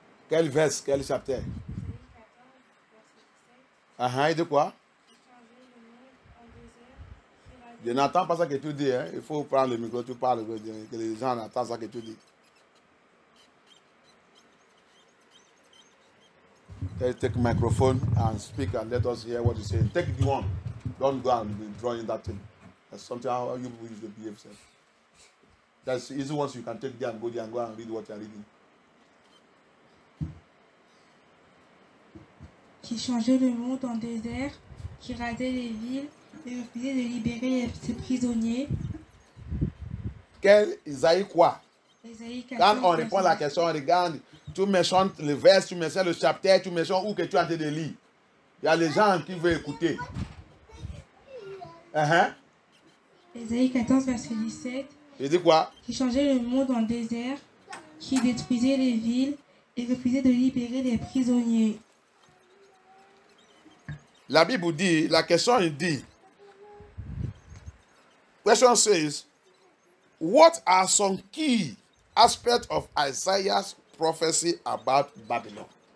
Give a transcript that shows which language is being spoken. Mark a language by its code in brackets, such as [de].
[fr] Quel verset, quel chapitre? Et de quoi? Je n'entends pas ça que tu dis. Hein? Il faut prendre le micro, tu parles, que les gens entendent ça que tu dis. [en] Take the microphone and speak and let us hear what you say. Take the one. Don't go and be drawing that thing. That's something how you usually behave. That's easy once you can take there and go and read what you're reading. [fr] Qui changeait le monde en désert, qui rasait les villes et refusait de libérer ses prisonniers. Quel Isaïe quoi? Isaïe 14, quand on répond à la question, regarde, tu mentionnes le verset, tu mentionnes le chapitre, tu mentionnes où que tu es en train de lire. Il y a les gens qui veulent écouter. Isaïe 14, verset 17. Il dit quoi? Qui changeait le monde en désert, qui détruisait les villes et refusait de libérer les prisonniers. La Bible dit, la question il dit, [en] question says, what are some key aspects of Isaiah's prophecy about Babylon?